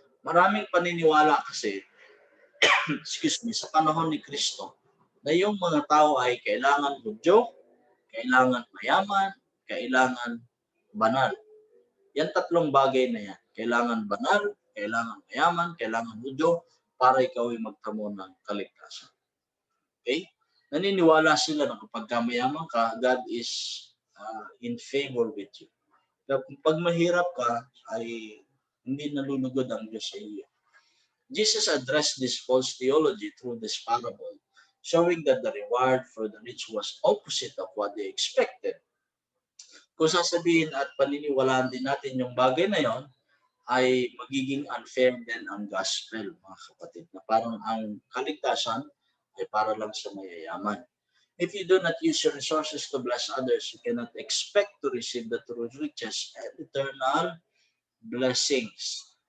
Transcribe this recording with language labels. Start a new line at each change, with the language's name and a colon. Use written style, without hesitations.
Filipino: Maraming paniniwala kasi,
English: excuse me,
Filipino: sa panahon ni Kristo, na yung mga tao ay kailangan hudyo, kailangan mayaman, kailangan banal. Yan tatlong bagay na yan. Kailangan banal, kailangan mayaman, kailangan hudyo, para ikaw ay magtamo ng kaligtasan. Okay? Naniniwala sila na kapag mayaman ka,
English: God is in favor with you.
Filipino: Pero pag mahirap ka, ay hindi nalulugod ang Diyos sa iyo.
English: Jesus addressed this false theology through this parable, showing that the reward for the rich was opposite of what they expected.
Filipino: Kung sasabihin at paniniwalaan din natin yung bagay na yon, ay magiging unfair din ang gospel, mga kapatid, na parang ang kaligtasan ay para lang sa mayayaman.
English: If you do not use your resources to bless others, you cannot expect to receive the true riches and eternal blessings.